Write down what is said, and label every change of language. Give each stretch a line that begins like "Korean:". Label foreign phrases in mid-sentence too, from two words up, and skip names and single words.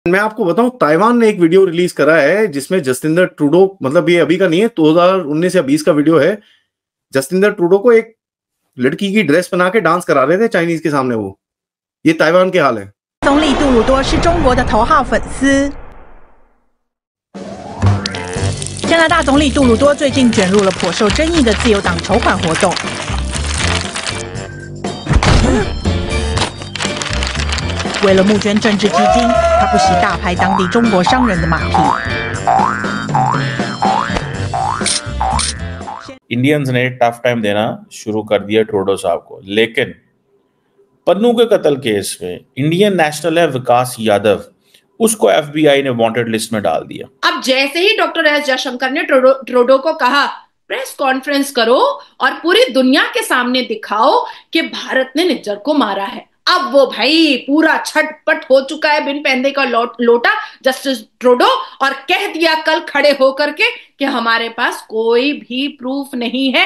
Hindi: मैं आपको बताऊं, ताइवान ने एक
English: video release
Hindi: करा है जिसमें जस्टिंडर ट्रूडो, मतलब ये अभी का नहीं है, 2019 या 20 का वीडियो है। जस्टिंडर ट्रूडो को एक लड़की की ड्रेस बना के डांस करा रहे थे चाइनीज के सामने। वो ये ताइवान के हाल है।
Chinese: 总理杜鲁多是中国的头号粉丝。加拿大总理杜鲁多最近卷入了颇受争议的自由党筹款活动。为了募捐政治基金，他不惜大拍当地中国商人的马屁。
Hindi: इंडियंस ने
English: tough time
Hindi: देना शुरू कर दिया ट्रूडो साहब को, लेकिन पन्नू के कत्ल केस में
English: Indian national
Hindi: है विकास यादव, उसको एफबीआई ने
English: wanted list
Hindi: में डाल दिया। अब जैसे ही डॉक्टर एस जयशंकर ने ट्रूडो को कहा
English: press conference
Hindi: करो और पूरी दुनिया के सामने दिखाओ कि भारत ने निज्जर को मारा है, अब वो भाई पूरा छटपट हो चुका है बिन पैंदे का लोटा जस्टिस ट्रूडो, और कह दिया कल खड़े होकर के कि हमारे पास कोई भी प्रूफ नहीं है।